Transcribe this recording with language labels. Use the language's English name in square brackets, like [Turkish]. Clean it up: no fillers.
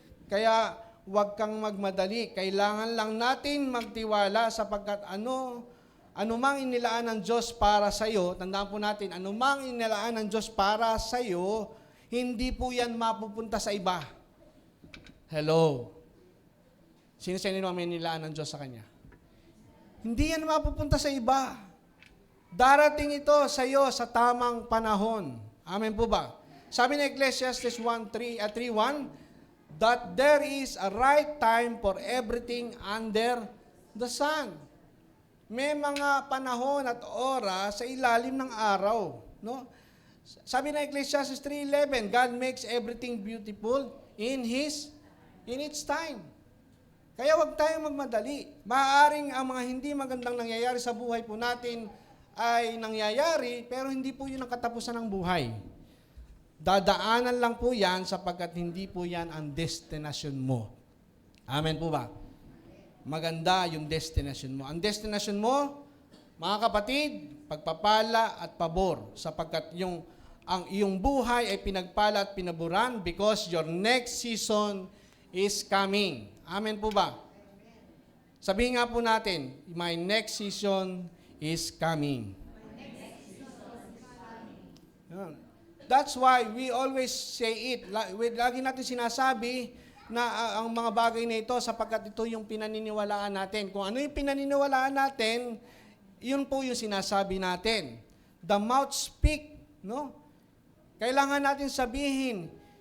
[Filipino] Kaya huwag kang magmadali. Kailangan lang natin magtiwala sapagkat anumang inilaan ng Diyos para sa iyo, tandaan po natin, anumang inilaan ng Diyos para sa iyo, hindi po yan mapupunta sa iba. Hello? Sino ang may inilaan ng Diyos sa kanya? Hindi yan mapupunta sa iba. Darating ito sa iyo sa tamang panahon. Amen po ba? Sabi ng [English] Ecclesiastes 3:1, that there is a right time for everything under the sun. [Filipino] May mga panahon at oras sa ilalim ng araw. No? Sabi ng [English] Ecclesiastes 3:11, God makes everything beautiful in its time. [Filipino] Kaya huwag tayong magmadali. Maaaring ang mga hindi magandang nangyayari sa buhay po natin ay nangyayari, pero hindi po yun ang katapusan ng buhay. Dadaanan lang po yan sapagkat hindi po yan ang destination mo. Amen po ba? Maganda yung destination mo. Ang destination mo, mga kapatid, pagpapala at pabor sapagkat ang iyong buhay ay pinagpala at pinaburan [English] because your next season is coming. [Filipino] Amen po ba? Sabihin nga po natin, [English] my next season is coming. That's why we always say it. [Filipino] Lagi natin sinasabi na ang mga bagay na ito sapagkat ito yung pinaniniwalaan natin. Kung ano yung pinaniniwalaan natin, yun po yung sinasabi natin. [English] The mouth speak, [Filipino] no? Kailangan natin sabihin.